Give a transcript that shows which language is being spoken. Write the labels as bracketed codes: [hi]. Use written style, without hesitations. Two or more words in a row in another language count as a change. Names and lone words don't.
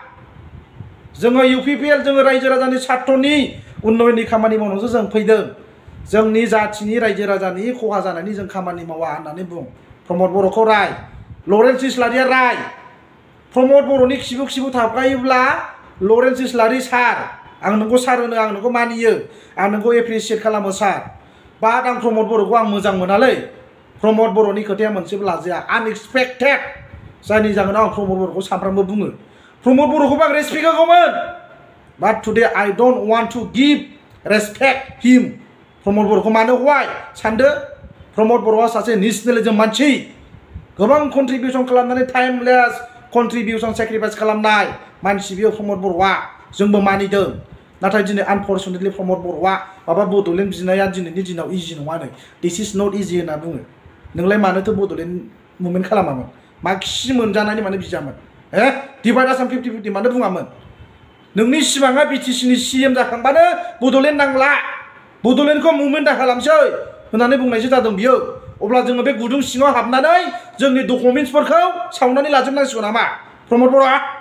[brx] जोङो UPPL जोङो रायजो राजानि सात्रनि उन्नयननि खामानि मावनोसो जों फैदों जोंनि जाथिनि रायजो राजानि खहा जानायनि जों खामानि मावा होननानै बुं प्रमद बर'खौ राय लरेन्स इस्लारिया राय प्रमद बर'नि खिबु खिबु थाबगायोब्ला लरेन्स इस्लारि सार आं नोंखौ सार होनो आं नोंखौ मानियो आं नोंखौ एप्रिसियेट खालामो सार बाट आं प्रमद बर'खौ आं मोजां मोनालै प्रमद बर'नि खोथाया मोनसेबो लाजाया आनएक्सपेक्टेड जायनि जाहोनाव आं प्रमद बर'खौ सानफ्रामबो बुङो प्रमद बर'खौबो आं रेसपेक्ट होगौमोन [en] but today I don't want to give respect him [brx] प्रमद बर'खौ मानो हवाय सानदो प्रमद बर'आ सासे नेशनेलिज्म मानसि गोबां कन्ट्रिबिउसन खालामनानै [en] timeless contribution sacrifice [brx] खालामनाय मानसि बियो प्रमद बर'आ जोंबो मानिदों नाथाय दिनै आनफर्चुनेटलि प्रमद बर'आ माबा बड'लेण्ड बिनाया दिनैनि दिनाव इजि नङानो [en] this is not easy [brx] होनना बुङो नोंलाय मानोथो बड'लेण्ड मुभमेन्ट खालामामोन मा खि मोनजानायनि मानो बिजामोन [en] divide Assam 50-50 [brx] मानो बुङामोन नोंनि सिमाङा BTCनि CM जाखांबानो बड'लेण्ड नांला बड'लेण्डखौ मुभमेन्ट दा खालामसै होननानै बुंनायसो जादों बियो अब्ला जोङो बे गुदुं सिङाव हाबनानै जोंनि डकुमेन्ट्सफोरखौ सावनानै लाजोबनांसिगौ नामा प्रमद बर'आ